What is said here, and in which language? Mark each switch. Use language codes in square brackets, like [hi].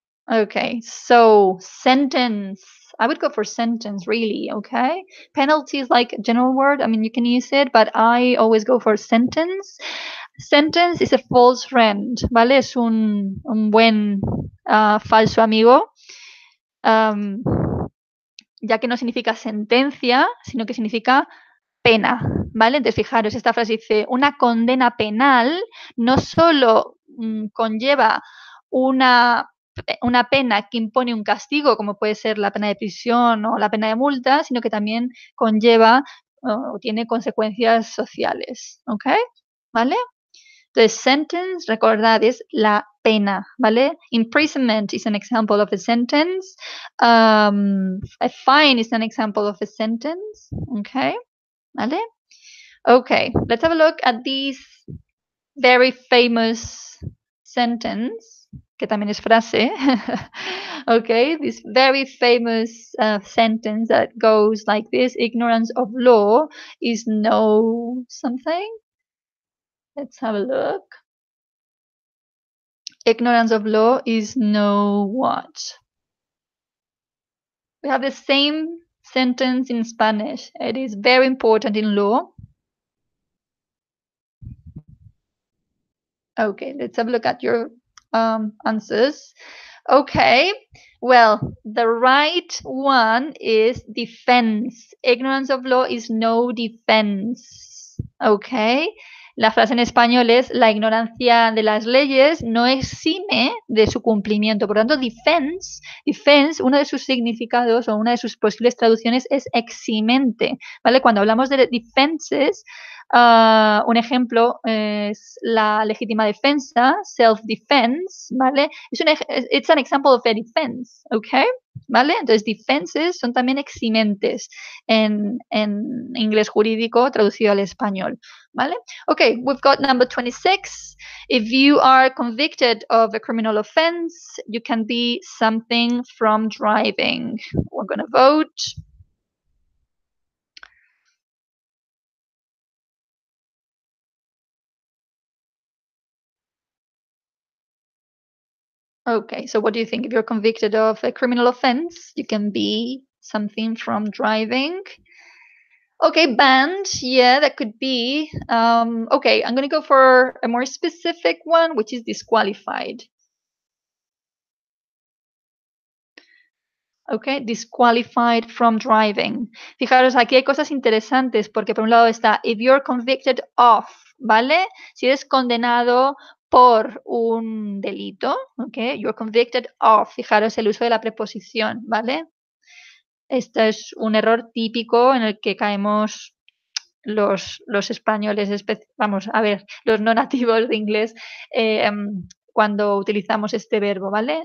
[en] Okay, so sentence. I would go for sentence, really, okay? Penalty is like a general word. I mean, you can use it, but I always go for sentence. Sentence is a false friend, ¿vale? [es] Es un buen falso amigo, ya que no significa sentencia, sino que significa pena, ¿vale? Entonces, fijaros, esta frase dice, una condena penal no solo conlleva una pena que impone un castigo, como puede ser la pena de prisión o la pena de multa, sino que también conlleva o tiene consecuencias sociales, ¿ok? ¿Vale? Entonces, sentence, recordad, es la pena, ¿vale? [en] Imprisonment is an example of a sentence. A fine is an example of a sentence, ¿ok? ¿Vale? Okay, let's have a look at this very famous sentence, [es] que también es frase. [en] Okay, this very famous sentence that goes like this: ignorance of law is no something. Let's have a look. Ignorance of law is no what? We have the same sentence in Spanish. It is very important in law. Okay, let's have a look at your answers. Okay, well, the right one is defense. Ignorance of law is no defense. [es] Okay, la frase en español es la ignorancia de las leyes no exime de su cumplimiento. Por lo tanto, defense, uno de sus significados o una de sus posibles traducciones es eximente. ¿Vale? Cuando hablamos de defenses, un ejemplo es la legítima defensa, self-defense, ¿vale? [en] It's an example of a defense, ¿ok? ¿Vale? [es] Entonces, defenses son también eximentes en inglés jurídico traducido al español, ¿vale? [en] Okay, we've got number 26. If you are convicted of a criminal offense, you can be something from driving. We're going to vote. Okay, so what do you think? If you're convicted of a criminal offense, you can be something from driving. Okay, banned. Yeah, that could be. Okay, I'm going to go for a more specific one, which is disqualified. Okay, disqualified from driving. [es] Fijaros, aquí hay cosas interesantes porque por un lado está [en] if you're convicted of, [es] ¿vale? Si eres condenado por un delito, okay, [en] you're convicted of. [es] Fijaros el uso de la preposición, ¿vale? Este es un error típico en el que caemos los españoles, vamos a ver, los no nativos de inglés, cuando utilizamos este verbo, ¿vale?